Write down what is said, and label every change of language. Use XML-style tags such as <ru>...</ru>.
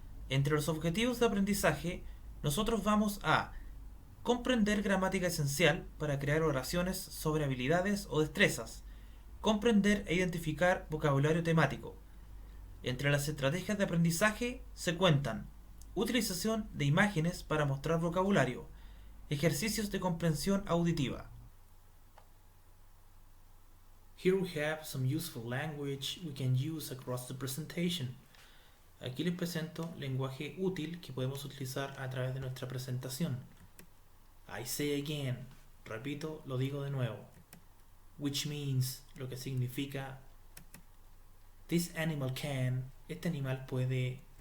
<es>Entre los objetivos de aprendizaje, nosotros vamos a comprender gramática esencial para crear oraciones sobre habilidades o destrezas, comprender e identificar vocabulario temático. Entre las estrategias de aprendizaje se cuentan utilización de imágenes para mostrar vocabulario, ejercicios de comprensión auditiva.</es> <en>Here we have some useful language we can use across the presentation.</en> <es>Aquí les presento lenguaje útil que podemos utilizar a través de nuestra presentación.</es> <en>I say again,</en> <es>repito, lo digo de nuevo.</es> <en>Which means,</en> <es>lo que significa</es> <en>this animal can,</en> <es>este animal puede.</es>